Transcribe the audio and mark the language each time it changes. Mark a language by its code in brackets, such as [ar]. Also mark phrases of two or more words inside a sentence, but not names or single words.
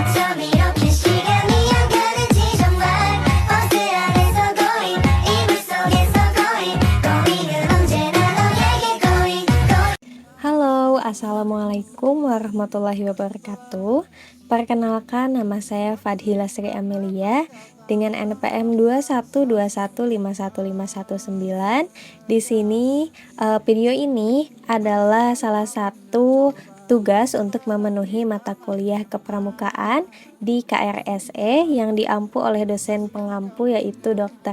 [ko] 밤 이렇게 시간이 안 가는지 정말 버스 안에서 going 이불 속에서 going 은 언제나 너에게 going. [ar] Halo, السلام عليكم ورحمة الله وبركاته. [id] Perkenalkan, nama saya Fadhila Sri Amelia dengan NPM 212151519. Di sini video ini adalah salah satu tugas untuk memenuhi mata kuliah kepramukaan di KRSE yang diampu oleh dosen pengampu yaitu Dr.